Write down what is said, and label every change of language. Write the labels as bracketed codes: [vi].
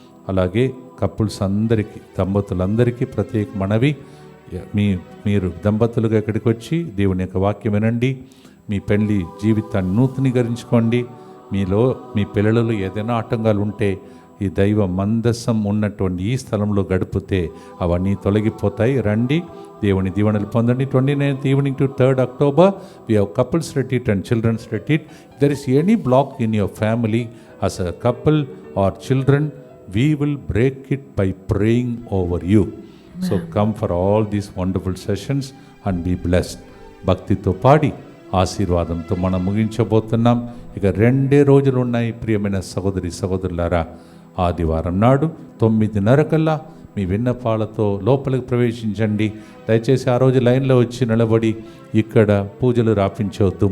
[te] అలాగే కపుల్స్ అందరికీ, దంపతులందరికీ ప్రత్యేక మనవి, మీరు దంపతులుగా ఇక్కడికి వచ్చి దేవుని యొక్క వాక్యం వినండి. మీ పెళ్లి జీవితాన్ని నూతనీకరించుకోండి. మీలో మీ పిల్లలలో ఏదైనా ఆటంకాలు ఉంటే ఈ దైవ మందసం ఉన్నటువంటి ఈ స్థలంలో గడిపితే అవన్నీ తొలగిపోతాయి. రండి, దేవుని దీవెనలు పొందండి. [en] 29th evening to 3rd October we have couples retreat and children's retreat. If there is any block in your family as a couple or children, we will break it by praying over you. So come for all these wonderful sessions and be blessed. [te] భక్తితో పాడి ఆశీర్వాదంతో మనం ముగించబోతున్నాం. ఇక 2 రోజులు ఉన్నాయి ప్రియమైన సహోదరి సహోదరులారా. ఆదివారం నాడు 9:30 కల్లా మీ విన్నపాలతో లోపలికి ప్రవేశించండి. దయచేసి ఆ రోజు లైన్లో వచ్చి నిలబడి ఇక్కడ పూజలు రాపించవద్దు.